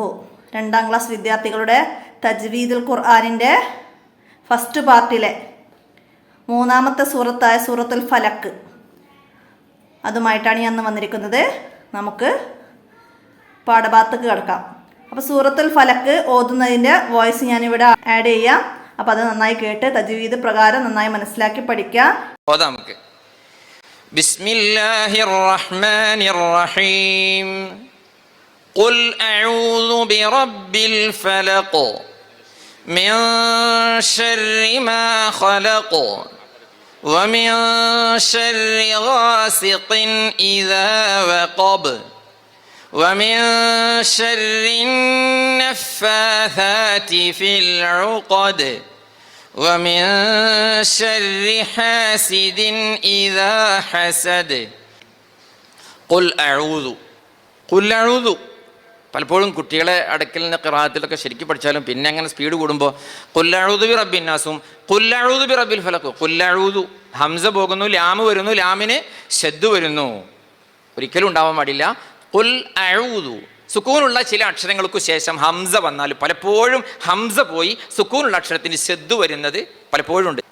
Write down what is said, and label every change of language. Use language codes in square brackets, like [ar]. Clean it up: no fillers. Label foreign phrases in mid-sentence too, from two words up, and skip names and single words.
[ml] 2ാം ക്ലാസ് വിദ്യാർത്ഥികളുടെ തജ്വീദുൽ ഖുർആനിൻ്റെ [en] first part [ml] 3ാമത്തെ സൂറത്തായ സൂറത്തുൽ ഫലക്ക് അതുമായിട്ടാണ് ഞാൻ ഇന്ന് വന്നിരിക്കുന്നത്. നമുക്ക് പാഠഭാഗത്തേക്ക് കിടക്കാം. അപ്പോൾ സൂറത്തുൽ ഫലക്ക് ഓതുന്നതിൻ്റെ വോയിസ് ഞാനിവിടെ ആഡ് ചെയ്യാം. അപ്പോൾ അത് നന്നായി കേട്ട് തജ്വീദ് പ്രകാരം നന്നായി മനസ്സിലാക്കി പഠിക്കാം. [ar] നമുക്ക് بسم الله الرحمن الرحيم قل أعوذ برب الفلق من شر ما خلق ومن شر غاسق إذا وقب ومن شر النفاثات في العقد ومن شر حاسد إذا حسد قل أعوذ قل أعوذ. [ml] പലപ്പോഴും കുട്ടികളെ അടുക്കൽ നിന്ന് ഖിറാഅത്തിലൊക്കെ ശരിക്കും പഠിച്ചാലും പിന്നെ അങ്ങനെ സ്പീഡ് കൂടുമ്പോൾ [ar] قل أعوذ برب الناس قل أعوذ برب الفلق قل أعوذ [ml] ഹംസ പോകുന്നു, ലാമ് വരുന്നു, ലാമിന് ശദ്ദ് വരുന്നു, ഒരിക്കലും ഉണ്ടാവാൻ പാടില്ല. [ar] قل أعوذ [ml] സുക്കൂനുള്ള ചില അക്ഷരങ്ങൾക്ക് ശേഷം ഹംസ വന്നാൽ പലപ്പോഴും ഹംസ പോയി സുക്കൂനുള്ള അക്ഷരത്തിന് ശദ്ദ് വരുന്നത് പലപ്പോഴും ഉണ്ട്.